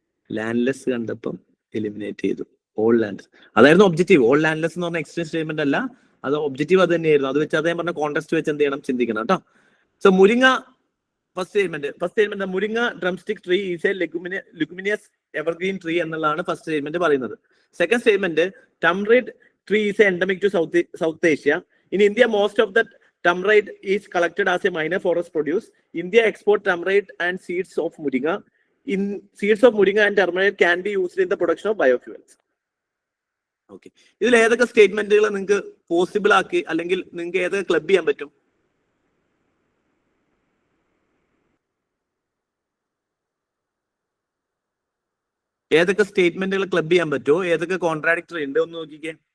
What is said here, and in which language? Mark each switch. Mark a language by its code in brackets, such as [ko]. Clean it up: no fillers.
[ml] Landless കണ്ടപ്പം eliminate ചെയ്തു. All land അതായിരുന്നു ഒബ്ജക്റ്റീവ്. ഓൾ ലാൻഡ്ലെസ് എന്ന് പറഞ്ഞ എക്സ്ട്രീം സ്റ്റേറ്റ്മെന്റ് അല്ല, അത് ഒബ്ജക്റ്റീവ് അത് തന്നെയായിരുന്നു. അത് വെച്ച് അദ്ദേഹം പറഞ്ഞ കോൺടെക്സ്റ്റ് വെച്ച് എന്ത് ചെയ്യണം, ചിന്തിക്കണം കേട്ടോ. [en] so moringa first statement moringa drumstick tree is a leguminous evergreen tree [ml] എന്നുള്ളതാണ് [en] First statement പറയുന്നത്. Second statement tamarind tree is endemic to South Asia. In India, most of the tamarind is collected as a minor forest produce. India export tamarind and seeds of moringa. Seeds of moringa and tamarind can be used in the production of biofuels. [ml] Okay, ഇതിൽ ഏതൊക്കെ സ്റ്റേറ്റ്മെന്റുകൾ നിങ്ങൾക്ക് possible ആക്കി അല്ലെങ്കിൽ നിങ്ങൾക്ക് ഏതൊക്കെ club ചെയ്യാൻ പറ്റും? ഏതൊക്കെ സ്റ്റേറ്റ്മെന്റുകൾ ക്ലബ് ചെയ്യാൻ പറ്റുമോ? ഏതൊക്കെ കോൺട്രാഡിക്ടറി ഉണ്ട് ഒന്ന് നോക്കിക്കേ.